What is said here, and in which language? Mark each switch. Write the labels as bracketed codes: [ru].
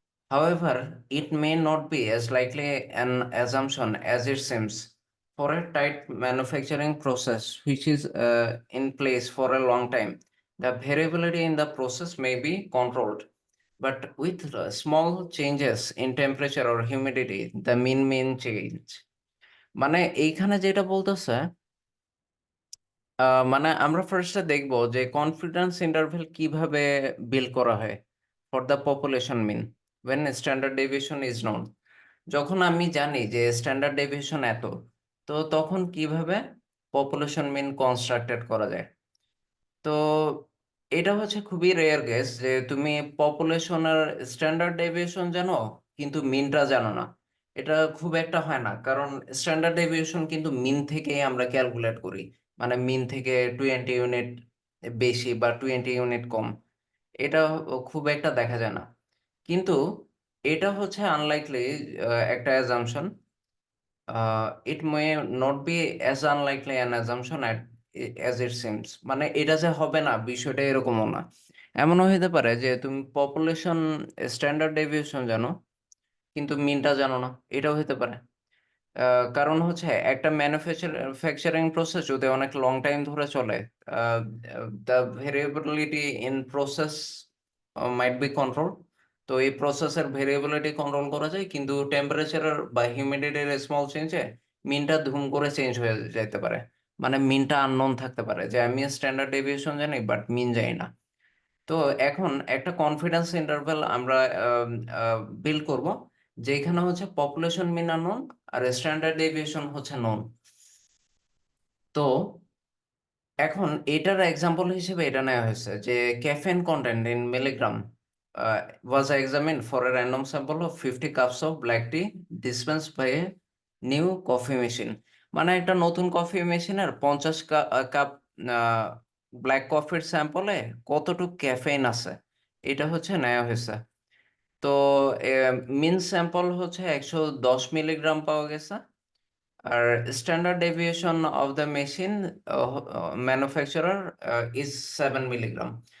[en] However, it may not be as likely an assumption as it seems. For a tight manufacturing process which is in place for a long time, the variability in the process may be controlled. But with small changes in temperature or humidity, the mean change. [bn] মানে এইখানে যেটা বলতেছে, মানে আমরা ফার্স্টে দেখবো যে confidence interval কিভাবে বিল্ড করা হয় [en] For the population mean when standard deviation is known. [bn] যখন আমি জানি যে স্ট্যান্ডার্ড ডেভিয়েশন এত, তো তখন কিভাবে পপুলেশন মিন কনস্ট্রাক্টেড করা যায়। তো এটা হচ্ছে খুবই রেয়ার কেস যে তুমি পপুলেশনের স্ট্যান্ডার্ড ডেভিয়েশন জানো কিন্তু মিনটা জানো না। এটা খুব একটা হয় না, কারণ স্ট্যান্ডার্ড ডেভিয়েশন কিন্তু মিন থেকেই আমরা ক্যালকুলেট করি। মানে মিন থেকে 20 ইউনিট বেশি বা 20 ইউনিট কম, এটা খুব একটা দেখা যায় না। কিন্তু এটা হচ্ছে আনলাইকলি একটা assumption. [en] It may not be as unlikely an assumption as it seems. [bn] মানে এটা যে হবে না বিষয়টা এরকমও না। এমনও হতে পারে যে তুমি পপুলেশন স্ট্যান্ডার্ড ডেভিয়েশন জানো কিন্তু মিনটা জানো না, এটাও হতে পারে। কারণ হচ্ছে একটা ম্যানুফ্যাকচারিং প্রসেস যদি অনেক লং টাইম ধরে চলে, [en] The variability in process might be control. [bn] তো এই প্রসেসের ভেরিয়েবিলিটি কন্ট্রোল করা যায়, কিন্তু টেম্পারেচারের বা হিউমিডিটির স্মল চেঞ্জে মিনটা ধুম করে চেঞ্জ হয়ে যাইতে পারে। মানে মিনটা আননোন থাকতে পারে, যে আমি স্ট্যান্ডার্ড ডেভিয়েশন জানি বাট মিন জানি না। তো এখন একটা কনফিডেন্স ইন্টারভ্যাল আমরা বিল্ড করব, যেখানে হচ্ছে পপুলেশন মিন আননোন আর স্ট্যান্ডার্ড ডেভিয়েশন হচ্ছে নোন। তো এখন এটার এক্সাম্পল হিসেবে এটা নেওয়া হয়েছে যে [en] Caffeine content in milligram was examined for a random sample of 50 cups of black tea dispensed by a new coffee machine. [bn] মানে একটা নতুন কফি মেশিনের 50 কাপ ব্ল্যাক কফির স্যাম্পলে কতটুকু ক্যাফেইন আছে এটা হচ্ছে নেওয়া হয়েছে। তো মিন স্যাম্পল হচ্ছে 110 মিলিগ্রাম পাওয়া গেছে। [en] আর standard deviation of the machine manufacturer is 7 milligram.